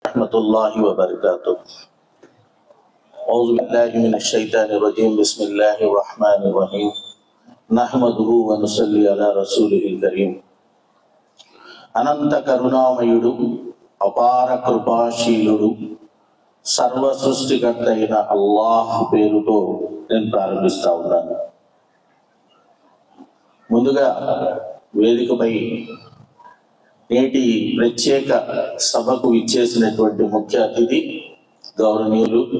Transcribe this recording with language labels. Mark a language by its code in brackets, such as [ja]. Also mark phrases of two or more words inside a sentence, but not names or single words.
[ar] ورحمة الله وبركاته. أعوذ بالله من الشيطان الرجيم. بسم الله الرحمن الرحيم. نحمده ونصلي على رسوله الكريم. [te] అనంత కరుణామయుడు, అపార కృపాశీలుడు, సర్వ సృష్టికర్త అయిన అల్లాహ్ పేరుతో నేను ప్రారంభిస్తా ఉన్నాను. ముందుగా వేదికపై నేటి ప్రత్యేక సభకు ఇచ్చేసినటువంటి ముఖ్య అతిథి గౌరవనీయులు